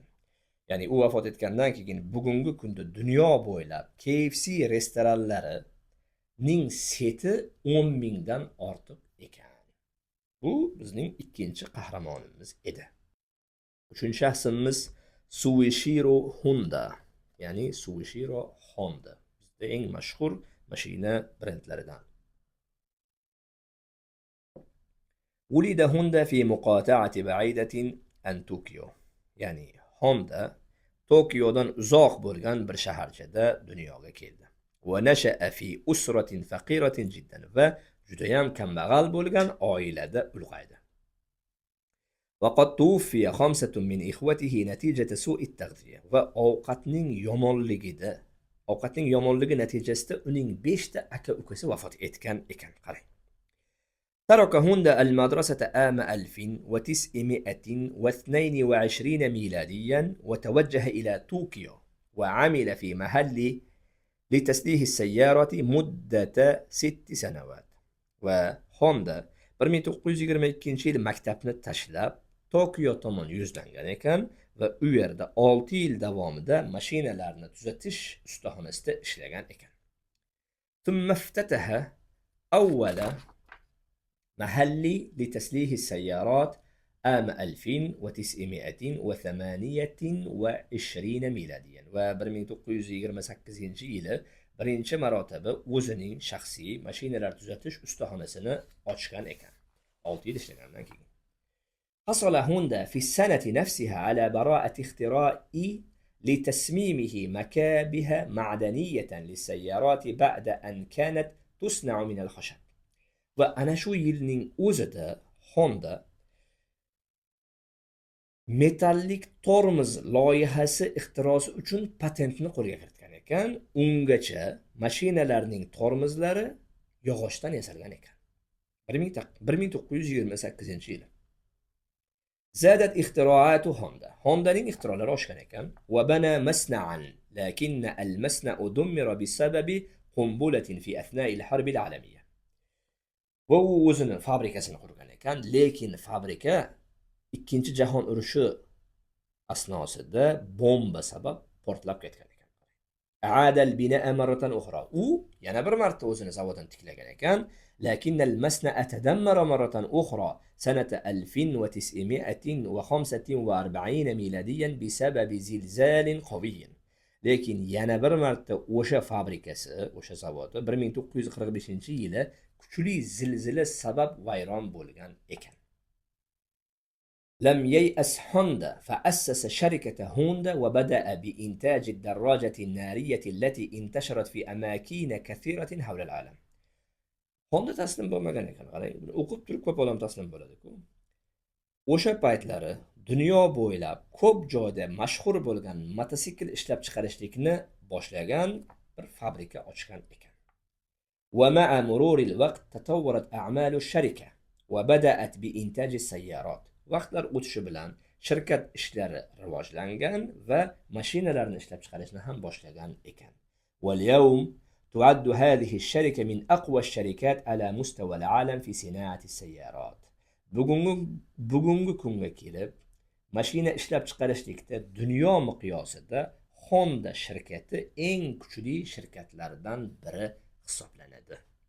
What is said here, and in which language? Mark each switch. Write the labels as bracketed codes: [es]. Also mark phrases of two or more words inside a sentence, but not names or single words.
[uz] Ya'ni u vafot etgandan keyin bugungi kunda dunyo bo'ylab KFC restoranlarining seti 10 mingdan ortiq ekan. Bu bizning ikkinchi qahramonimiz edi. Uchinchi shaxsimiz Soichiro Honda, ya'ni Soichiro Honda. Bizda eng mashhur mashina brendlaridan. [ar] ولد هوندا في مقاطعة بعيدة عن طوكيو. [uz] Ya'ni Honda Tokiodan uzoq bo'lgan bir shaharchada dunyoga keldi. [ar] ونشأ في أسرة فقيرة جدا, [uz] va juda ham kambag'al bo'lgan oilada ulg'aydi. [ar] وقد توفي 5 من إخوته نتيجة سوء التغذية. [uz] Va ovqatning yomonligi natijasida uning 5 ta aka-ukasi vafot etgan ekan. Qarang. [ar] ترك هوندا المدرسة عام 1922 ميلاديا وتوجه إلى طوكيو وعمل في محل لتسليح السيارة مدة 6 سنوات. [uz] وهوندا 1922 maktabni tashlab Tokio tomon yuzlangan ekan va u yerda 6 yil davomida mashinalarni tuzatish ustaxonasida ishlagan ekan. [ar] ثم افتتح أول محلي لتسليح السيارات عام 1928 ميلاديا. [uz] و 1928-yili birinchi marotaba o'zining shaxsiy mashinalar tuzatish ustaxonasini ochgan ekan. 6 yil ishlagandan keyin. [ar] حصل هوندا في السنة نفسها على براءة اختراع لتصميمه مكابح معدنية للسيارات بعد أن كانت تصنع من الخشب. [uz] Va ana shu yilning o'zida Honda metallik tormoz loyihasi ixtirosi uchun patentni qo'lga kiritgan ekan. Ungacha mashinalarning tormozlari yog'ochdan yasalgan ekan. 1928-yil. [ar] زادت اختراعات هوندا. [uz] Hondaning ixtirolari oshgan ekan. [ar] وبنى مصنعا لكن المصنع دمر بسبب قنبلة في أثناء الحرب العالمية. [uz] Va u o'zini fabrikasini qurgan ekan, lekin fabrika ikkinchi jahon urushi asnosida bomba sabab portlab ketgan ekan. [ar] أعاد البناء مرة أخرى. [uz] yana bir marta o'zini zavodini tiklagan ekan. [ar] لكن المصنع تدمر مرة أخرى سنة 1945 ميلاديا بسبب زلزال قوي. [uz] lekin yana bir marta o'sha fabrikasi, o'sha zavodi 1945-yili kuchli zilzila sabab vayron bo'lgan ekan. [ar] لم ييأس هوندا فأسس شركة هوندا وبدأ بإنتاج الدراجة النارية التي انتشرت في أماكن كثيرة حول العالم. [uz] Honda taslim bo'lmagan ekan, qarang, o'qib turib ko'p odam taslim bo'ladi-ku. O'sha paytlari dunyo bo'ylab ko'p joyda mashhur bo'lgan mototsikl ishlab chiqarishlikni boshlagan bir fabrika ochgan ekan. [ar] ومع مرور الوقت تطورت أعمال الشركة وبدأت بإنتاج السيارات. [uz] Vaqtlar o'tishi bilan shirkat ishlari rivojlangan va mashinalarni ishlab chiqarishni ham boshlagan ekan. [ar] واليوم تعد هذه الشركة من أقوى الشركات على مستوى العالم في صناعة السيارات. [uz] bugungi kunga kelib mashina ishlab chiqarishlikda dunyo miqyosida Honda shirkati eng kuchli shirkatlardan biri hisoblanadi.